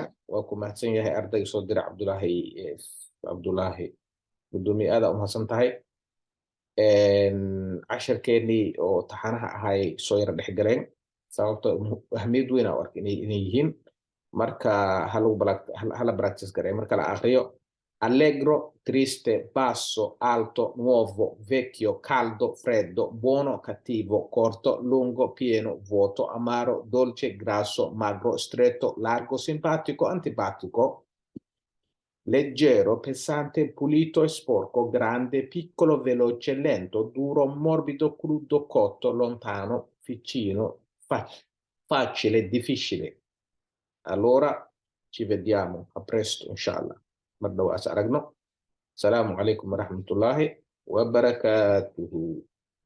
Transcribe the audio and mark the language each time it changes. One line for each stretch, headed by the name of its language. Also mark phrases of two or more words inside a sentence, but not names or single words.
Somali: waa ku mahadsan yahay ardayga soo dira Cabdulaahi gudoomiye aad u mahadsan tahay. casharkeennii oo taxanaha ahay soo yara dhex galeen sababtoo ahmiyad weyn u ark inay yihiin. Marka hala practice garee. marka la akhriyo
Italian: allegro, triste, basso, alto, nuovo, vecchio, caldo, freddo, buono, cattivo, corto, lungo, pieno, vuoto, amaro, dolce, grasso, magro, stretto, largo, simpatico, antipatico. Leggero, pesante, pulito e sporco, grande, piccolo, veloce, lento, duro, morbido, crudo, cotto, lontano, vicino, facile, difficile. Allora ci vediamo a presto inshallah.
Somali: mar dhow as aragno.
Arabic: السلام عليكم ورحمة الله وبركاته.